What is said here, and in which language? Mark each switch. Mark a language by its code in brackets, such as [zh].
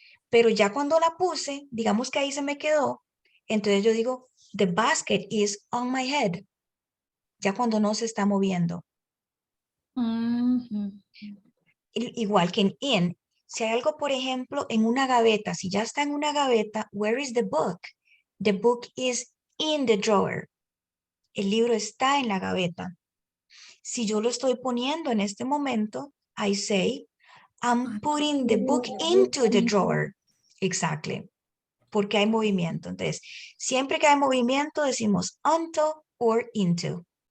[es] Pero ya cuando la puse, digamos que ahí se me quedó, entonces yo digo, [en] the basket is on my head. [es] Ya cuando no se está moviendo. Mhm. Igual que en in. Si hay algo, por ejemplo, en una gaveta, si ya está en una gaveta, [en] where is the book? The book is in the drawer. [es] El libro está en la gaveta. Si yo lo estoy poniendo en este momento, [en] I say, I'm putting the book into the drawer. Exactly. [es] Porque hay movimiento. Entonces, siempre que hay movimiento, decimos onto or into.